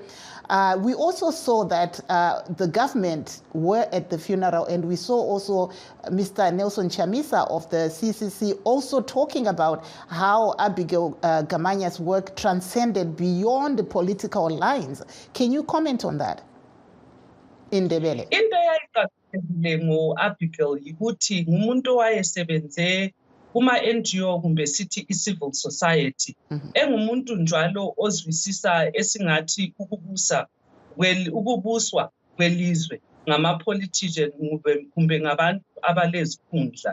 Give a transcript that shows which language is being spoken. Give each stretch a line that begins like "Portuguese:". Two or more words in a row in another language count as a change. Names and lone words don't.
English: We also saw that the government were at the funeral, and we saw also Mr. Nelson Chamisa of the CCC also talking about how Abigail Gamanya's work transcended beyond the political lines. Can you comment on that in Ndebele?
North Ndebele: Abigail yikuthi ngumuntu wayesebenze kuma-NGO kumbe sithi i-civil society, engumuntu njalo ozwisisa esingathi ukubuswa kwelizwe ngama-politician kumbe ngabantu abalezikhundla.